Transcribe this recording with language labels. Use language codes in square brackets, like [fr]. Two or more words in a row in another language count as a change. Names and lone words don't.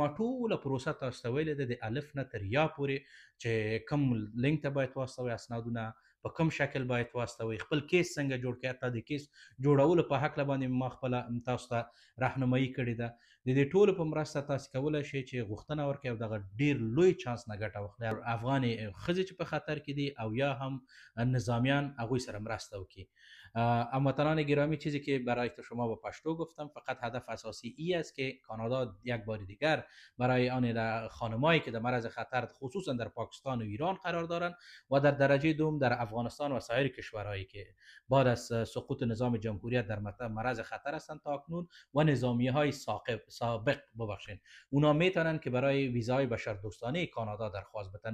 [ps] ما ټوله پروسه تاسو ته ویلې ده، د الف نه تر یا پورې، چې کوم لینک ته باید واستوئ اسنادونه، په کوم شکل باید واستوئ، خپل کیس څنګه جوړ کړئ. حتی د کیس جوړولو په هکله باندې ما خپله تاسو ته راهنمایي کړې ده. د دې ټولو په مرسته تاسې کولی شئ چې غوښتنه وکړئ او دغه ډېر لوی چانس نه ګټه واخلئ، افغانې ښځې چې په خطر کې دي او یا هم نظامیان، هغوی سره مرسته وکړي. [fa] هموطنان گرامی، چیزی که برای شما با پشتو گفتم فقط هدف اساسی ای است که کانادا یک بار دیگر برای آن خانمایی که در معرض خطر خصوصا در پاکستان و ایران قرار دارند و در درجه دوم در افغانستان و سایر کشورهایی که بعد از سقوط نظام جمهوریت در معرض خطر هستند تا اکنون و نظامیه های سابق اونا میتونن که برای ویزای بشردوستانه کانادا درخواست بدن.